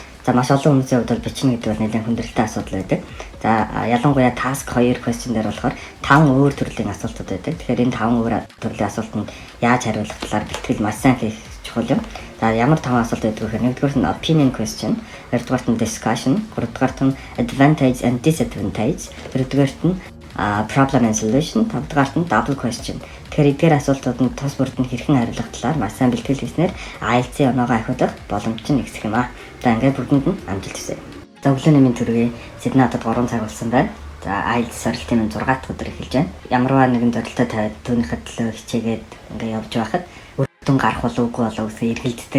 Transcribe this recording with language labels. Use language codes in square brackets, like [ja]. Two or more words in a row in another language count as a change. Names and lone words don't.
[mn] За маш олон хүмүүсийн хувьд бол бичнэ гэдэг бол нэлээд хүндрэлтэй асуудал байдаг. За ялангуяа [en] task 2 question [mn] дээр болохоор 5 өөр төрлийн асуултууд байдаг. Тэгэхээр энэ 5 өөр төрлийн асуултанд яаж хариулах талаар бэлтгэл маш сайн хийх чухал юм. За ямар 5 асуулт байдаг вэ гэхээр нэгдүгээрт нь [en] opinion question, [mn] хоёрдугаарт нь discussion, гуравдугаарт нь [en] advantage and disadvantage, [mn] дөрөвдүгээрт нь [en] problem and solution, [mn] тавдугаарт нь [en] double question. [mn] Тэгэхээр эдгээр асуултууданд тус бүрд нь хэрхэн хариулах талаар маш сайн бэлтгэл хийснээр IELTS-ийн оноогоо ахиулах боломж нь ихсэх юм аа. За ингээд бүгдэнд нь амжилт хүсье. За өглөөний мэнд хүргэе. Сидней хотод 3 цаг болсон байна. За IELTS сорилтын маань 6 дахь өдөр эхэлж байна. Ямарваа нэгэн зорилттой тавиад түүнийхээ төлөө хичээгээд ингээд явж байхад үр дүн гарах болов уу гэсэн эргэлддэг.